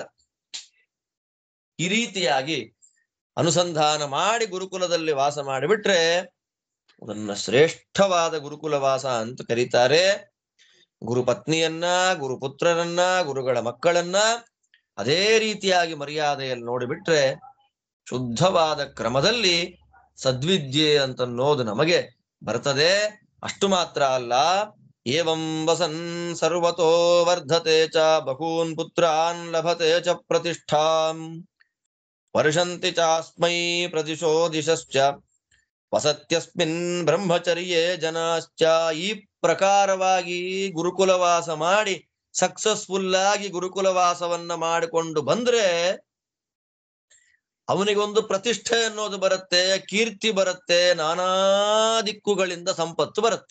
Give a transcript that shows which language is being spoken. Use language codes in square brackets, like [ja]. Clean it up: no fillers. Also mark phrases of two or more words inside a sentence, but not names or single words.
[kn] ಈ ರೀತಿಯಾಗಿ ಅನುಸಂಧಾನ ಮಾಡಿ ಗುರುಕುಲದಲ್ಲಿ ವಾಸ ಮಾಡಿಬಿಟ್ರೆ ಅದನ್ನ ಶ್ರೇಷ್ಠವಾದ ಗುರುಕುಲ ವಾಸ ಅಂತ ಕರೀತಾರೆ. ಗುರುಪತ್ನಿಯನ್ನ, ಗುರುಪುತ್ರರನ್ನ, ಗುರುಗಳ ಮಕ್ಕಳನ್ನ ಅದೇ ರೀತಿಯಾಗಿ ಮರ್ಯಾದೆಯಲ್ಲಿ ನೋಡಿಬಿಟ್ರೆ ಶುದ್ಧವಾದ ಕ್ರಮದಲ್ಲಿ ಸದ್ವಿದ್ಯೆ ಅಂತನ್ನೋದು ನಮಗೆ ಬರ್ತದೆ. ಅಷ್ಟು ಮಾತ್ರ ಅಲ್ಲ, [sa] ಏವಂ ವಸನ್ ಸರ್ವತೋ ವರ್ಧತೆ ಚ ಬಹೂನ್ ಪುತ್ರಾನ್ ಲಭತೆ ಚ ಪ್ರತಿಷ್ಠಾಂ ವರ್ಷಂತಿ ಚಾಸ್ಮೈ ಪ್ರದಿಶೋ ದಿಶಶ್ಚ ವಸತ್ಯಸ್ಮಿನ್ ಬ್ರಹ್ಮಚರ್ಯೇ ಜನಾಶ್ಚ. [kn] ಈ ಪ್ರಕಾರವಾಗಿ ಗುರುಕುಲವಾಸ ಮಾಡಿ ಸಕ್ಸಸ್ಫುಲ್ ಆಗಿ ಗುರುಕುಲವಾಸವನ್ನ ಮಾಡಿಕೊಂಡು ಬಂದ್ರೆ ಅವನಿಗೊಂದು ಪ್ರತಿಷ್ಠೆ ಅನ್ನೋದು ಬರುತ್ತೆ, ಕೀರ್ತಿ ಬರುತ್ತೆ, ನಾನಾ ದಿಕ್ಕುಗಳಿಂದ ಸಂಪತ್ತು ಬರುತ್ತೆ.